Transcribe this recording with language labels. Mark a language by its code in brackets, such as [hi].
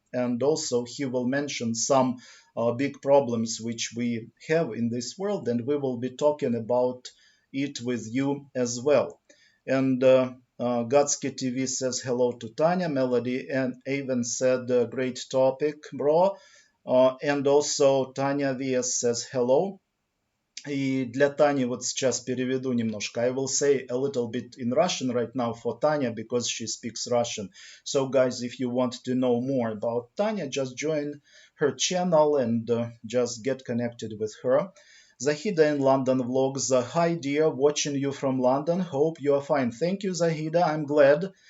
[en] And also, he will mention some big problems which we have in this world, and we will be talking about it with you as well. And Gatsky TV says hello to Tanya. Melody and Avon said, great topic, bro. And also Tanya VS says hello. [ru] И для Тани вот сейчас переведу немножко. [en] I will say a little bit in Russian right now for Tanya because she speaks Russian. So guys, if you want to know more about Tanya, just join her channel and just get connected with her. Zahida in London vlogs. Hi dear, watching you from London. Hope you are fine. Thank you, Zahida. I'm glad.